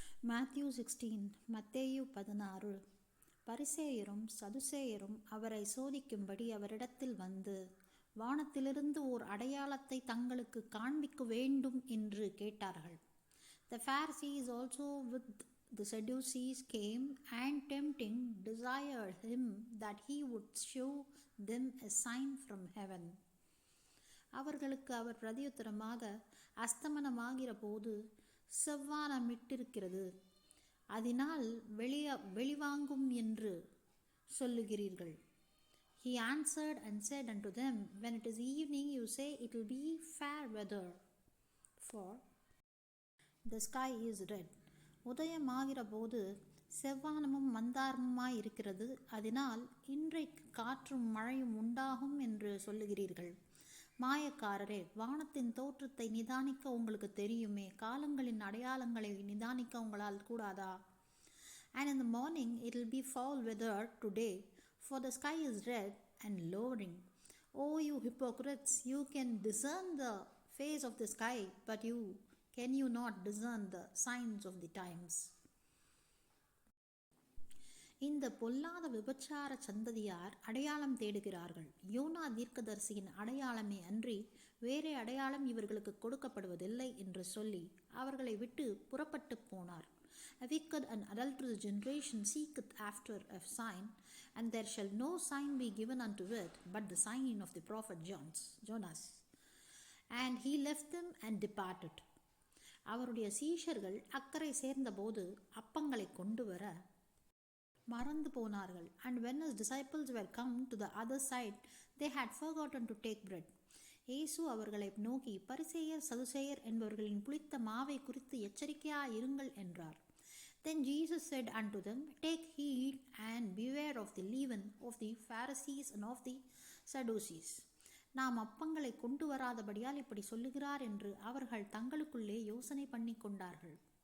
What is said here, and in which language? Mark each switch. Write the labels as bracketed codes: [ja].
[ta] Matthew 16 மத்தேயு 16 பரிசேயரும் சதுசேயரும் அவரை சோதிக்கும்படி அவரிடத்தில் வந்து, வானத்திலிருந்து ஓர் அடையாளத்தை தங்களுக்கு காண்பிக்க வேண்டும் என்று கேட்டார்கள். [en] The Pharisees also with the Sadducees came and tempting desired him that he would show them a sign from heaven. [ta] அவர்களுக்கு அவர் பிரதியுத்தரமாக, அஸ்தமனமாகிற போது செவ்வானமிட்டிருக்கிறது, அதனால் வெளிவாங்கும் என்று சொல்லுகிறீர்கள். [en] He answered and said unto them, When it is evening, you say it will be fair weather, for the sky is red. [ta] உதயமாகிற போது செவ்வானமும் மந்தாரமுமாயிருக்கிறது, அதனால் இன்றைக்கு காற்றும் மழையும் உண்டாகும் என்று சொல்லுகிறீர்கள். மாயக்காரரே, வானத்தின் தோற்றத்தை நிதானிக்க உங்களுக்கு தெரியுமே, காலங்களின் அடையாளங்களை நிதானிக்க உங்களால் கூடாதா? [en] And in the morning it will be foul weather today, for the sky is red and lowering. O you hypocrites, you can discern the face of the sky, but can you not discern the signs of the times? [ta] இந்த பொல்லாத விபச்சார சந்ததியார் அடையாளம் தேடுகிறார்கள். YONO தீர்க்கதரிசியின் அடையாளமே அன்றி வேறே அடையாளம் இவர்களுக்கு கொடுக்கப்படுவதில்லை என்று சொல்லி அவர்களை விட்டு புறப்பட்டு போனார். [en] A wicked and adulterous generation seeketh after a sign, and there shall no sign be given unto it but the sign of the prophet Jonas. And he left them and departed. [ta] அவருடைய சீஷர்கள் அக்கறை சேர்ந்தபோது அப்பங்களை கொண்டு வர மறந்து போனார்கள். [en] And when his disciples were come to the other side, they had forgotten to take bread. [ta] இயேசு அவர்களை நோக்கி, பரிசேயர் சதுசேயர் என்பவர்களின் புளித்த மாவை குறித்து எச்சரிக்கையாயிருங்கள் என்றார். [en] Then Jesus said unto them, Take heed and beware of the leaven of the Pharisees and of the Sadducees. [ta] நாம் அப்பங்களை கொண்டு வராதபடியால் இப்படி சொல்லுகிறார் என்று அவர்கள் தங்களுக்குள்ளே யோசனை பண்ணி கொண்டார்கள்.